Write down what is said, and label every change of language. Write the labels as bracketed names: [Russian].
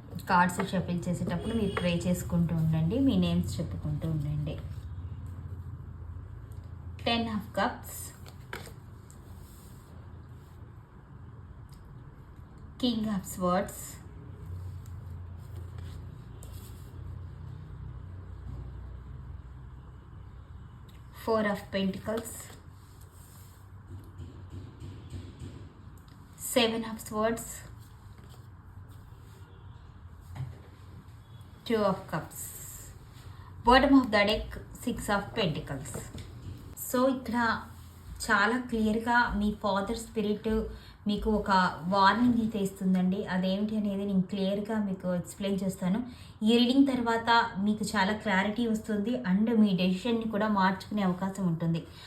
[Telugu] Cards shuffle చేసేటప్పుడు మీరు ప్రే చేసుకుంటూ ఉండండి, మీ నేమ్స్ చెప్పుకుంటూ ఉండండి. [English] 10 of Cups, King of Swords, Four of Pentacles, Seven of Swords, Two of Cups, bottom of the deck, Six of Pentacles. [Telugu] So ఇక్కడ చాలా క్లియర్గా మీ ఫాదర్ స్పిరిట్ మీకు ఒక వార్నింగ్ అయితే ఇస్తుందండి. అదేమిటి అనేది నేను క్లియర్గా మీకు ఎక్స్ప్లెయిన్ చేస్తాను. ఈ రీడింగ్ తర్వాత మీకు చాలా క్లారిటీ వస్తుంది అండ్ మీ డెసిషన్ని కూడా మార్చుకునే అవకాశం ఉంటుంది.